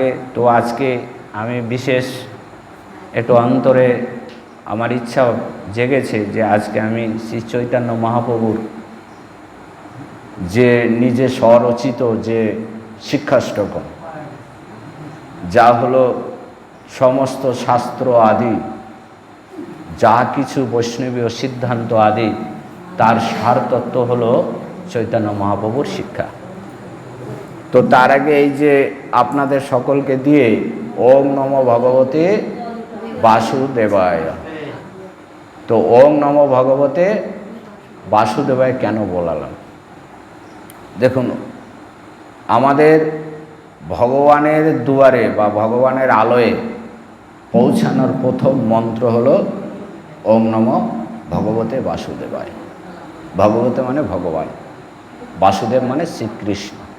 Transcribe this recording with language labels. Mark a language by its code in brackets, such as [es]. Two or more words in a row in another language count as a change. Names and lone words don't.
[bn] তো আজকে আমি বিশেষ একটু অন্তরে আমার ইচ্ছা জেগেছে যে আজকে আমি শ্রী চৈতন্য মহাপ্রভুর যে নিজে স্বরচিত যে শিক্ষাষ্টকম, যা হলো সমস্ত শাস্ত্র আদি যা কিছু বৈষ্ণবীয় সিদ্ধান্ত আদি, তার সারতত্ত্ব হলো চৈতন্য মহাপ্রভুর শিক্ষা। তো তার আগে এই যে আপনাদের সকলকে দিয়ে [sa] ওম নমো ভগবতে বাসুদেবায়। [bn] তো [sa] ওম নমো ভগবতে বাসুদেবায় [bn] কেন বলালাম? দেখুন, আমাদের ভগবানের দুয়ারে বা ভগবানের আলোয় পৌঁছানোর প্রথম মন্ত্র হলো [sa] ওম নমো ভগবতে বাসুদেবায়। [bn] ভগবতে মানে ভগবান, বাসুদেব মানে শ্রীকৃষ্ণ।